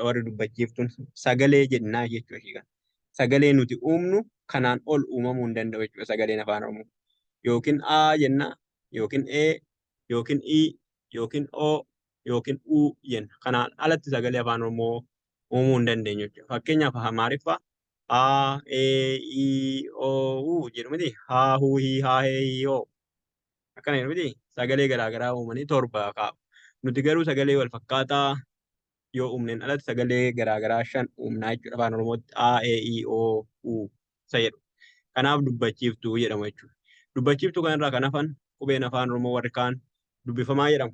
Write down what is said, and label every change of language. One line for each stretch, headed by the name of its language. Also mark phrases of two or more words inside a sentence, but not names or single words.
Oromo: Warri dubbachiiftuun sagalee jennaa jechuudha. Sagalee nuti uumnu kanaan ol uumamuu hin danda'u jechuudha sagaleen afaan Oromoo. Yookiin A jenna, yookiin E, yookiin I, yookiin O, yookiin U jenna. Kanaan alatti sagalee afaan Oromoo uumuu hin dandeenyu jechuudha. Fakkeenyaaf Amaariffaa A, E, I, O, U jedhu miti. Ha, hu, hi, ha, he, hi, ho. Akkana jedhu miti. Sagalee garaagaraa uumanii 7 kaa'u. Nuti garuu sagalee wal fakkaataa yoo uumneen alatti sagalee garaagaraa 5 uumnaa jechuudha afaan Oromootti A, E, I, O, U isa jedhu. Kanaaf dubbachiiftuu jedhamu jechuudha. Dubbachiiftuu kanarraa kan hafan qubeen afaan Oromoo warri kaan dubbifamaa jedhamu.